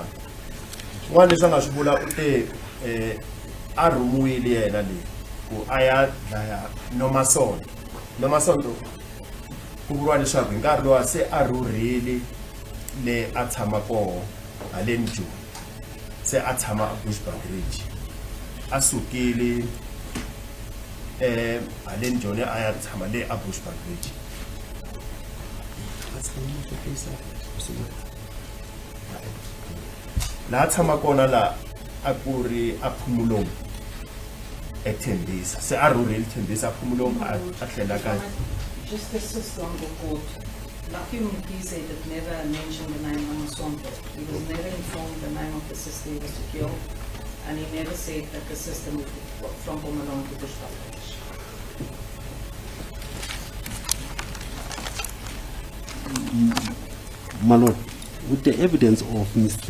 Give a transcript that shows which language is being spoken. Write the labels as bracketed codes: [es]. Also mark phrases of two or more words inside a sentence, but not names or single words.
[ts] swin'wana leswi a nga swi vula u te a rhumiwile yena leyi ku a ya dlaya Nomia Ndlovu ku vuriwa leswaku hi nkarhi lowa se a rhurhile le a tshama koho haleni Joni se a tshama a Bushbuck Ridge a sukile haleni Joni a ya tshama le a Bushbuck Ridge. laha tshama kona la a ku ri a Phomolong eThembisa se a rhurhile Thembisa a Phomolong a tlhela ka [en] Just the sister on the court. Lakhiwe Mkhize did never mention the name Nomia Ndlovu. He was never informed the name of the sister he was to kill, and he never said that the sister moved from Phomolong to Bushbuck Ridge. My Lord, with the evidence of Mr.